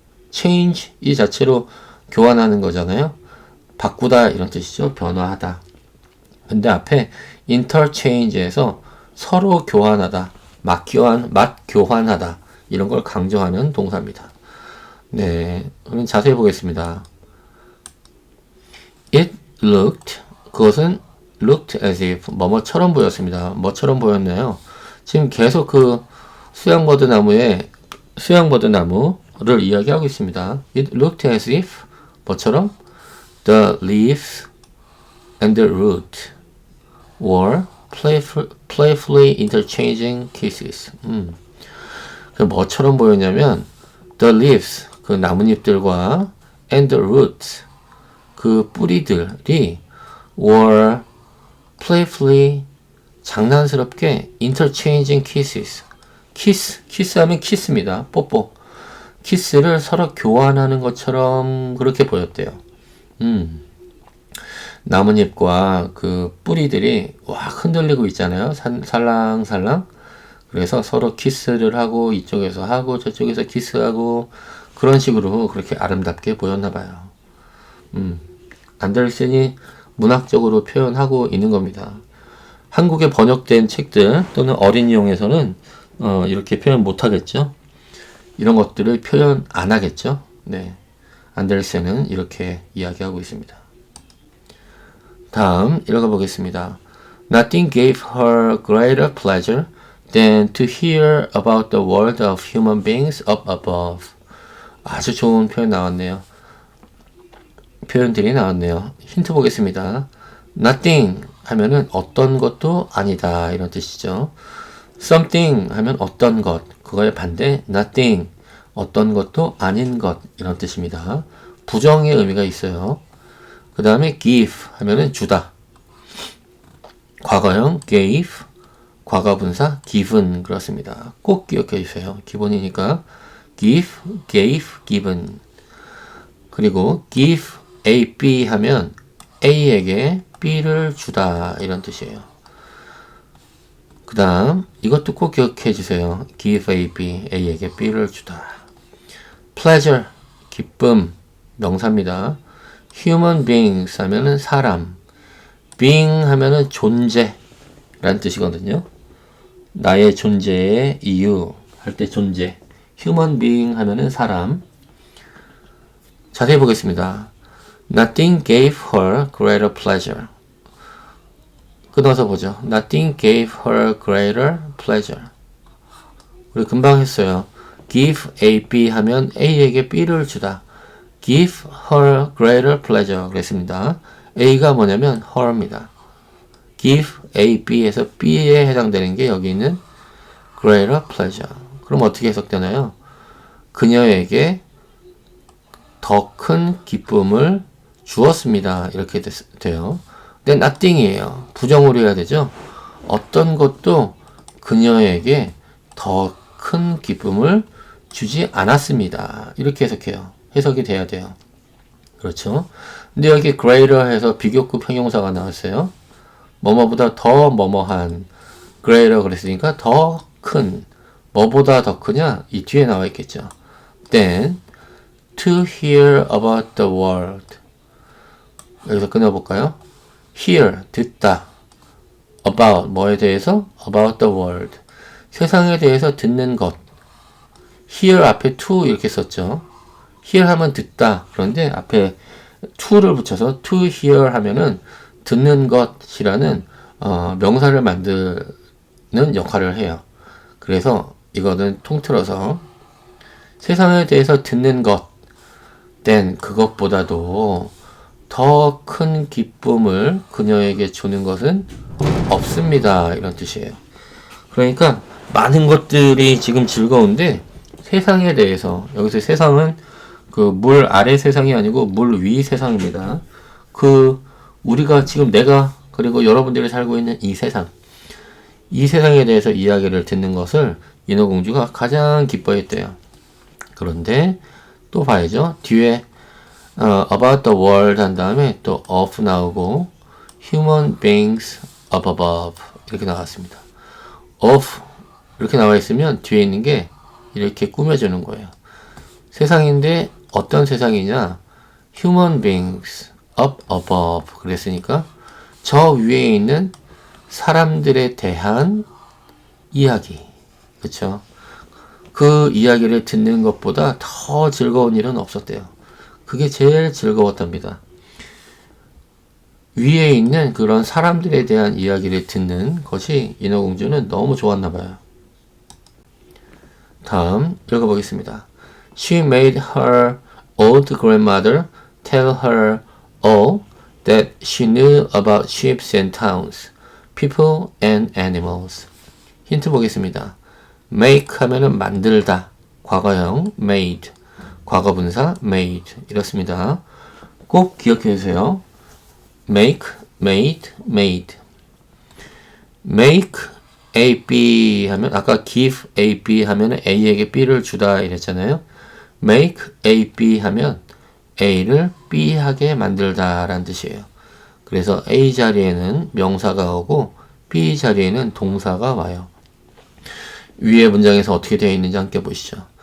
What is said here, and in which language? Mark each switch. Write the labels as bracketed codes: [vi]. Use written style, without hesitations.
[ko] change 이 자체로 교환하는 거잖아요. 바꾸다 이런 뜻이죠. 변화하다. 근데 앞에 interchange에서 서로 교환하다, 맛교환하다 이런 걸 강조하는 동사입니다. 네, 그럼 자세히 보겠습니다. [en] It looked, [ko] 그것은 [en] looked as if, [ko] 뭐뭐처럼 보였습니다. 뭐처럼 보였나요? 지금 계속 그 수양버드 나무를 이야기하고 있습니다. [en] It looked as if, [ko] 뭐처럼? [en] The leaves and the root were playfully interchanging kisses. [ko] 그 뭐처럼 보였냐면 [en] the leaves, [ko] 그 나뭇잎들과 [en] and the roots, [ko] 그 뿌리들이 [en] were playfully, [ko] 장난스럽게 [en] interchanging kisses. [ko] 키스 하면 키스입니다. 뽀뽀. 키스를 서로 교환하는 것처럼 그렇게 보였대요. 나뭇잎과 그 뿌리들이 확 흔들리고 있잖아요. 살랑살랑. 그래서 서로 키스를 하고 이쪽에서 하고 저쪽에서 키스하고 그런 식으로 그렇게 아름답게 보였나 봐요. 안데르센이 문학적으로 표현하고 있는 겁니다. 한국에 번역된 책들 또는 어린이용에서는 이렇게 표현 못 하겠죠. 이런 것들을 표현 안 하겠죠. 네, 안데르센은 이렇게 이야기하고 있습니다. 다음 읽어보겠습니다. [en] Nothing gave her greater pleasure than to hear about the world of human beings up above. [ko] 아주 좋은 표현 나왔네요. 표현들이 나왔네요. 힌트 보겠습니다. Nothing 하면은 어떤 것도 아니다 이런 뜻이죠. Something 하면 어떤 것, 그거의 반대 nothing, 어떤 것도 아닌 것 이런 뜻입니다. 부정의 의미가 있어요. 그 다음에 give 하면은 주다. 과거형 gave, 과거분사 given 그렇습니다. 꼭 기억해 주세요. 기본이니까 give, gave, given. 그리고 give A, B 하면 A에게 B를 주다 이런 뜻이에요. 그 다음 이것도 꼭 기억해 주세요. give A, B, A에게 B를 주다. pleasure, 기쁨, 명사입니다. human beings 하면은 사람, being 하면은 존재 라는 뜻이거든요. 나의 존재의 이유 할 때 존재, human being 하면은 사람. 자세히 보겠습니다. [en] Nothing gave her greater pleasure. [ko] 끊어서 보죠. [en] Nothing gave her greater pleasure. [ko] 우리 금방 했어요. Give A, B 하면 A에게 B를 주다. [en] Give her greater pleasure [ko] 그랬습니다. A가 뭐냐면 her입니다. Give A, B에서 B에 해당되는 게 여기 있는 [en] greater pleasure. [ko] 그럼 어떻게 해석되나요? 그녀에게 더 큰 기쁨을 주었습니다. 이렇게 돼요. 근데 nothing이에요. 부정으로 해야 되죠. 어떤 것도 그녀에게 더 큰 기쁨을 주지 않았습니다. 이렇게 해석해요. 해석이 돼야 돼요. 그렇죠. 근데 여기 greater 해서 비교급 형용사가 나왔어요. 뭐뭐보다 더 뭐뭐한 greater 그랬으니까 더 큰, 뭐보다 더 크냐? 이 뒤에 나와 있겠죠. [en] Then to hear about the world. [ko] 여기서 끊어볼까요? hear, 듣다. about, 뭐에 대해서? [en] about the world. [ko] 세상에 대해서 듣는 것. hear 앞에 to 이렇게 썼죠. hear 하면 듣다. 그런데 앞에 to를 붙여서 to hear 하면은 듣는 것이라는 명사를 만드는 역할을 해요. 그래서 이거는 통틀어서 세상에 대해서 듣는 것, then 그것보다도 더 큰 기쁨을 그녀에게 주는 것은 없습니다. 이런 뜻이에요. 그러니까 많은 것들이 지금 즐거운데 세상에 대해서, 여기서 세상은 그 물 아래 세상이 아니고 물 위 세상입니다. 그 우리가 지금 내가 그리고 여러분들이 살고 있는 이 세상에 대해서 이야기를 듣는 것을 인어공주가 가장 기뻐했대요. 그런데 또 봐야죠. 뒤에 [en] about the world [ko] 한 다음에 또 of 나오고 [en] human beings up above [ko] 이렇게 나왔습니다. of 이렇게 나와 있으면 뒤에 있는 게 이렇게 꾸며주는 거예요. 세상인데 어떤 세상이냐? [en] human beings up above [ko] 그랬으니까 저 위에 있는 사람들에 대한 이야기. 그쵸? 그 이야기를 듣는 것보다 더 즐거운 일은 없었대요. 그게 제일 즐거웠답니다. 위에 있는 그런 사람들에 대한 이야기를 듣는 것이 인어공주는 너무 좋았나 봐요. 다음 읽어보겠습니다. [en] She made her old grandmother tell her all that she knew about ships and towns, people and animals. [ko] 힌트 보겠습니다. make 하면은 만들다, 과거형 made, 과거분사 made 이렇습니다. 꼭 기억해 주세요. make, made, made. make A, B 하면 아까 give A, B 하면 A에게 B를 주다 이랬잖아요. make A, B 하면 A를 B 하게 만들다 라는 뜻이에요. 그래서 A 자리에는 명사가 오고 B 자리에는 동사가 와요. 위에 문장에서 어떻게 되어 있는지 함께 보시죠.